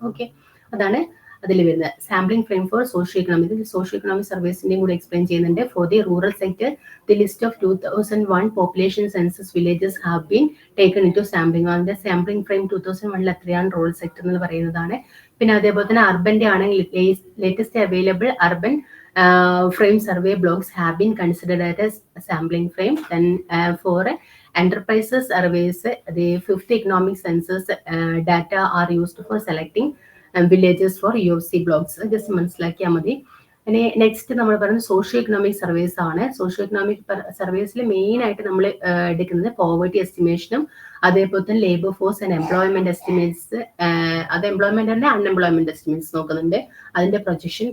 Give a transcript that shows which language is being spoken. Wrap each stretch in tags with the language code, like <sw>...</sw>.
<ml>Okay, അതാണ് അതിൽ വരുന്നത്.</ml> <en>Sampling frame for socio economic.</en> <ml>ഇതിൽ സോഷ്യോ ഇക്കണോമിക് സർവീസിന്റെയും കൂടി എക്സ്പ്ലെയിൻ ചെയ്യുന്നുണ്ട്.</ml> <en>For the rural sector the list of 2001 population census villages have been taken into sampling.</en> <ml>അതിന്റെ sampling frame 2001 എത്രയാണ് rural sector എന്ന് പറയുന്നതാണ്. പിന്നെ അതേപോലെ തന്നെ അർബന്റെ ആണെങ്കിൽ</ml> <en>Latest available urban frame survey blocks have been considered as sampling frame. Then for enterprises surveys, the 50 economic census data are used for selecting</en> <ml>villages four UFC blocks just മനസ്സിലാക്കിയാൽ മതി. ഇനി next നമ്മൾ പറയുന്നത് സോഷ്യോ എക്കണോമിക് സർവേസ് ആണ്. Socio economic സർവേസിൽ main ആയിട്ട് നമ്മൾ എടുക്കുന്നത് poverty എസ്റ്റിമേഷനും അതേപോലെ തന്നെ labour force and employment estimates, അത് എംപ്ലോയ്മെന്റ് തന്നെ അൺഎംപ്ലോയ്മെന്റ് എസ്റ്റിമേറ്റ്സ് നോക്കുന്നുണ്ട്, അതിന്റെ പ്രൊജക്ഷൻ.</ml>